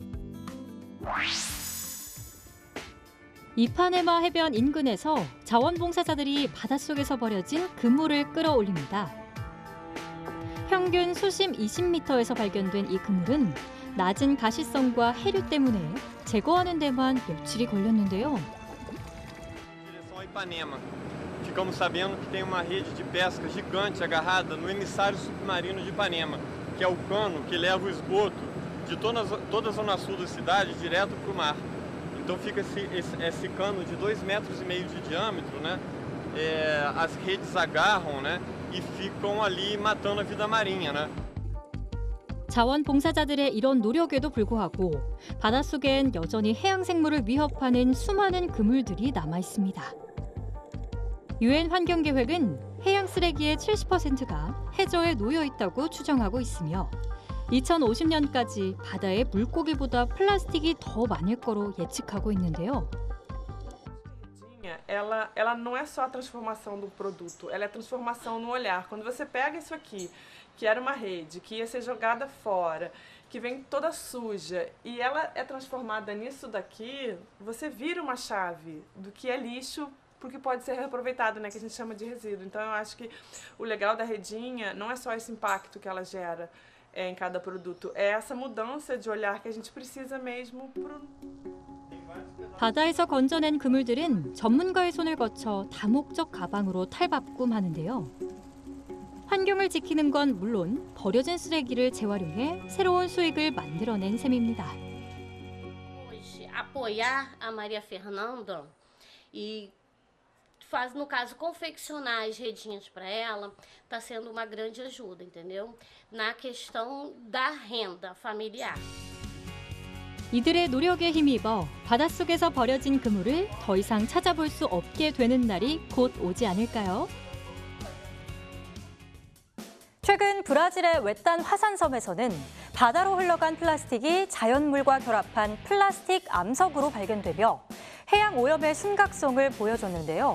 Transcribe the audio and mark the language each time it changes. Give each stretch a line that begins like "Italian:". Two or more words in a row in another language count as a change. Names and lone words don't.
Korean: 이파네마 해변 인근에서 자원봉사자들이 바닷속에서 버려진 그물을 끌어올립니다. 평균 수심 20m에서 발견된 이 그물은 낮은 가시성과 해류 때문에 제거하는 데만 며칠이 걸렸는데요.
Portuguese: Ipanema. Ficamos sabendo que tem uma rede de pesca gigante agarrada no emissário submarino de Ipanema, que é o cano que leva o esgoto de toda a zona sul da cidade direto para o mar. Então fica esse cano de 2,5 metros de diâmetro, né? As redes agarram, né? E ficam ali matando a vida marinha, né?
Korean: 자원봉사자들의 이런 노력에도 불구하고 바닷속엔 여전히 해양 생물을 위협하는 수많은 그물들이 남아 있습니다. 유엔 환경계획은 해양 쓰레기의 70%가 해저에 놓여 있다고 추정하고 있으며 2050년까지 바다에 물고기보다 플라스틱이 더 많을 거로 예측하고 있는데요.
Portuguese: Ela não é só a transformação do produto, ela é a transformação no olhar. Quando você pega isso aqui, que era uma rede, que ia ser jogada fora, que vem toda suja, e ela é transformada nisso daqui, você vira uma chave do que é lixo porque pode ser reaproveitado, né, que a gente chama de resíduo. Então eu acho que o legal da redinha não é só esse impacto que ela gera em cada produto, é essa mudança de olhar que a gente precisa mesmo pro...
Korean: 바다에서 건져낸 그물들은 전문가의 손을 거쳐 다목적 가방으로 탈바꿈하는데요. 환경을 지키는 건 물론 버려진 쓰레기를 재활용해 새로운 수익을 만들어낸 셈입니다.
Portuguese: Hoje, apoiar a Maria Fernanda e no caso, confeccionar as redinhas para ela, está sendo uma grande ajuda, entendeu? Na questão da renda familiar.
Korean: 이들의 노력에 힘입어 바닷속에서 버려진 그물을 더 이상 찾아볼 수 없게 되는 날이 곧 오지 않을까요? 최근 브라질의 외딴 화산섬에서는 바다로 흘러간 플라스틱이 자연물과 결합한 플라스틱 암석으로 발견되며 해양 오염의 심각성을 보여줬는데요.